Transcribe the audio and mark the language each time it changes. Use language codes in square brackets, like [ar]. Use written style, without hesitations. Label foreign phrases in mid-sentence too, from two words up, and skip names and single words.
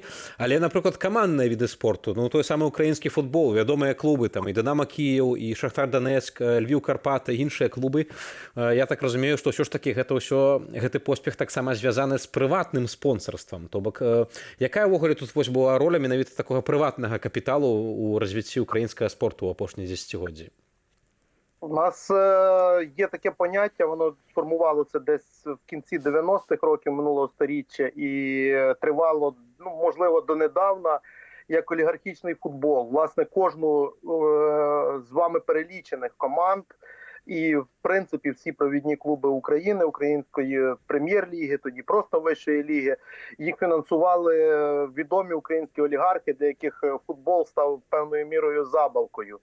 [be] Але, напрыклад, камандныя віды спорту, ну, той самы украінскі футбол, вядомыя клубы, там і Дынама Кіеў, і Шахтар Донецк, Львіў Карпаты, іншыя клубы. Я так разумею, што ўсё ж такі гэты поспех таксама звязаны з прыватным спонсарствам. То бок, якая ўвогуле тут вось была роля менавіта такога прыватнага капіталу у развіцці [uk] українського спорту [be] у апошні десятигоддзі? [uk] У нас є таке поняття, воно сформувалося десь в кінці 90-х років минулого сторіччя і тривало, ну, можливо, донедавна, як олігархічний футбол. Власне, кожну з вами перелічених команд і, в принципі, всі провідні клуби України, української прем'єр-ліги, тоді просто вищої ліги, їх фінансували відомі українські олігархи, для яких футбол став певною мірою забавкою.